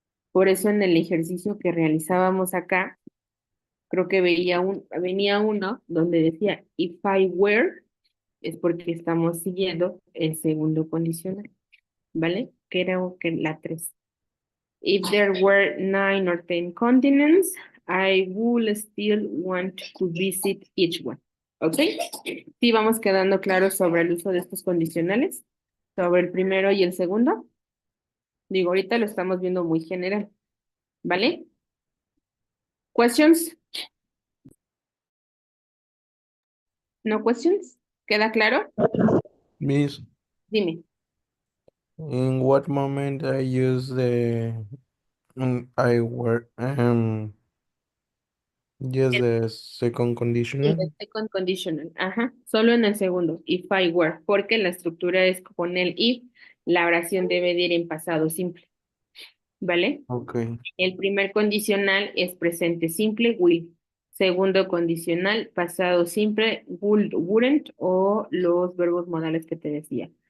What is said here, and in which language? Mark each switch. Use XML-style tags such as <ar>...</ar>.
<es>Por eso en el ejercicio que realizábamos acá, creo que venía uno donde decía,</es> <en>if I were,</en> <es>es porque estamos siguiendo el segundo condicional, ¿vale? Que era la 3.</es> <en>If there were 9 or 10 continents, I would still want to visit each one. ¿Ok?</en> <es>Sí, vamos quedando claros sobre el uso de estos condicionales, sobre el primero y el segundo. Digo, ahorita lo estamos viendo muy general, ¿vale?</es> <en>Questions? No questions?</en> <es>¿Queda claro?</es> <en>Miss,</en> <es>Dime.</es> <en>in what moment I use the I work just the second</en> <es>En</es> <en>conditional?</en> <es>el second conditional, ajá, solo en el segundo,</es> <en>if I were,</en> <es>porque la estructura es con el if, la oración debe de ir en pasado simple, ¿vale?</es> <en>Okay.</en> <es>El primer condicional es presente simple, will. Segundo condicional, pasado simple, would, wouldn't, o los verbos modales que te decía.</es>